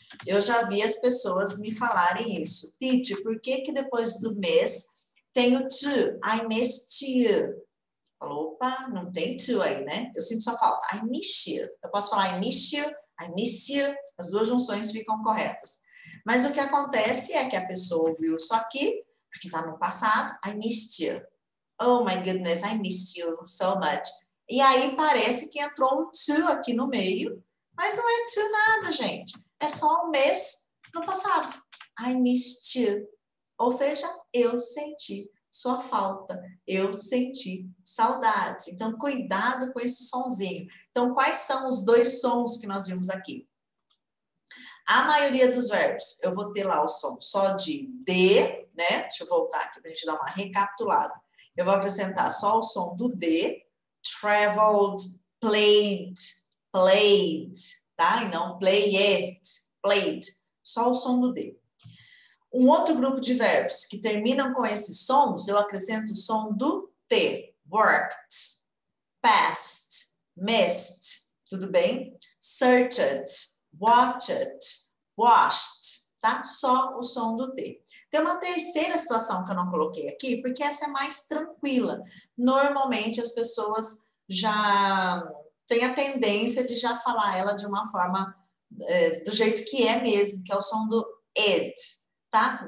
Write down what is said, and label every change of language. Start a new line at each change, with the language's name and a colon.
Portuguese: Eu já vi as pessoas me falarem isso. Teacher, por que que depois do miss tem o to?
English: I missed you.
Portuguese: Falou, opa, não tem to aí, né? Eu sinto só falta.
English: I miss you.
Portuguese: Eu posso falar
English: I miss you, I miss you.
Portuguese: As duas junções ficam corretas. Mas o que acontece é que a pessoa ouviu isso aqui, porque está no passado.
English: I missed you. Oh my goodness, I missed you so much.
Portuguese: E aí parece que entrou um to aqui no meio, mas não é to nada, gente. É só um miss no passado.
English: I missed you.
Portuguese: Ou seja, eu senti sua falta. Eu senti saudades. Então, cuidado com esse sonzinho. Então, quais são os dois sons que nós vimos aqui? A maioria dos verbos, eu vou ter lá o som só de D, né? Deixa eu voltar aqui para a gente dar uma recapitulada. Eu vou acrescentar só o som do D, traveled, played, played, tá? E não played, played. Só o som do D. Um outro grupo de verbos que terminam com esses sons, eu acrescento o som do T. Worked, passed, missed, tudo bem? Searched, watched, washed, tá? Só o som do T. Tem uma terceira situação que eu não coloquei aqui, porque essa é mais tranquila. Normalmente as pessoas já têm a tendência de já falar ela de uma forma do jeito que é mesmo, que é o som do ed, tá?